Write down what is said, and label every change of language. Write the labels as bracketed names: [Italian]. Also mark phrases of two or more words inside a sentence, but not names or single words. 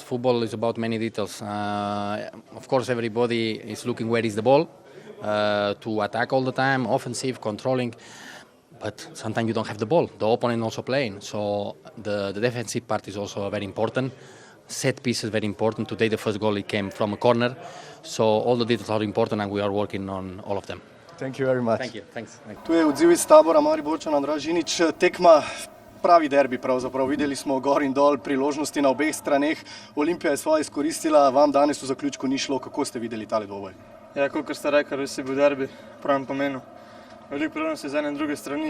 [English] Football is about many details. Of course, everybody is looking where is the ball to attack all the time, offensive, controlling. But sometimes you don't have the ball. The opponent also playing. So the defensive part is also very important. Set piece is very important. Today the first goal came from a corner. So all the details are important and we are working on all of them. Thank you very much. Thank you. Thanks. [Slovenian] Tu je odziv iz tabora Mariborčan Andraž Žinič. Tekma pravi derbi pravzaprav. Videli smo gor in dol priložnosti na obeh straneh. Olimpija je svoje izkoristila, vam danes v zaključku ni šlo. Kako ste videli tale dvoboj? Ja, kot ste rekli, res je bil derbi v pravem pomenu. Veliko priložnosti z ene in druge strani.